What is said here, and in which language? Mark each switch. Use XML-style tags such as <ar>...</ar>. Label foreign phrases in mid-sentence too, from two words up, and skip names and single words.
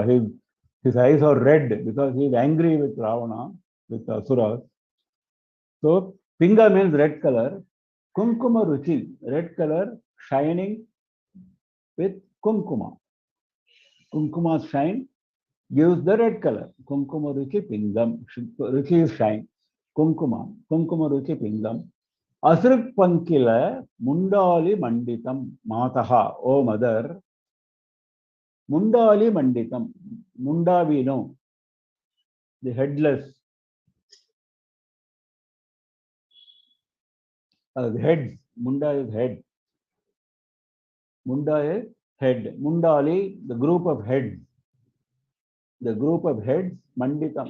<en>His eyes are red because he is angry with Ravana, with Asuras. So, Pinga means red color.</en> <sa>Kunkuma Ruchi,</sa> <en>red color shining with Kunkuma. Kunkuma's shine gives the red color.</en> <sa>Kunkuma Ruchi Pingam. Ruchi</sa> <en>is shine.</en> <sa>Kunkuma. Kunkuma Ruchi Pingam. Asrik Pankila Mundali Manditam Mataha.</sa> <en>O mother.</en> <sa>Mundali Manditam.</sa> <en>Munda we know. The headless. The heads. Munda is head. Munda is head. Mundali, the group of heads. The group of heads, Manditam.</en>